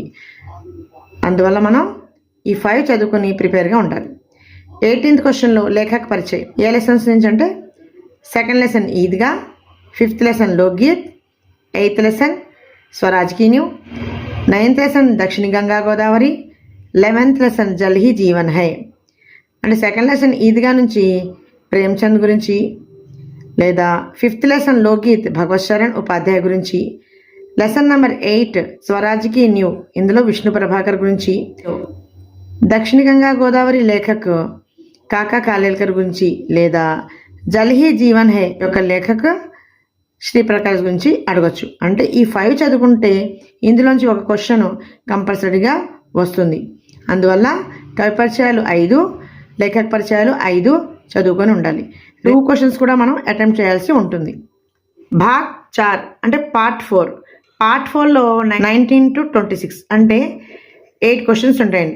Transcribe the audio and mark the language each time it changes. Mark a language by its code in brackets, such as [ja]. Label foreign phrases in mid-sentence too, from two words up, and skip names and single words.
[te] అందువల్ల మనం ఈ 5 చదువుకొని ప్రిపేర్గా ఉండాలి. 18th క్వశ్చన్లో లేఖక పరిచయం ఏ లెసన్స్ నుంచి అంటే 2nd లెసన్ ఈద్గా, 5th లెసన్ లోక్గీత్, 8th లెసన్ స్వరాజ్ కీ న్యూ, 9th లెసన్ దక్షిణ గంగా గోదావరి, 11th లెసన్ జల్ హీ జీవన్ హై. అంటే 2nd లెసన్ ఈద్గా నుంచి ప్రేమ్చంద్ గురించి, లేదా 5th లెసన్ లోక్గీత్ భగవత్ శరణ్ ఉపాధ్యాయ గురించి, [en] lesson number [te] 8 స్వరాజ్ కీ న్యూ ఇందులో విష్ణు ప్రభాకర్ గురించి, దక్షిణ గంగా గోదావరి లేఖక్ కాకా కాలేల్కర్ గురించి, లేదా జల్ హీ జీవన్ హై యొక్క లేఖక్ శ్రీప్రకాష్ గురించి అడగచ్చు. అంటే ఈ 5 చదువుకుంటే ఇందులోంచి ఒక క్వశ్చన్ కంపల్సరీగా వస్తుంది. అందువల్ల కవి పరిచయాలు 5, లేఖక పరిచయాలు 5 చదువుకొని ఉండాలి. 2 క్వశ్చన్స్ కూడా మనం అటెంప్ట్ చేయాల్సి ఉంటుంది. భాగ్ 4 అంటే పార్ట్ 4లో 19 to 26 అంటే 8 క్వశ్చన్స్ ఉంటాయండి.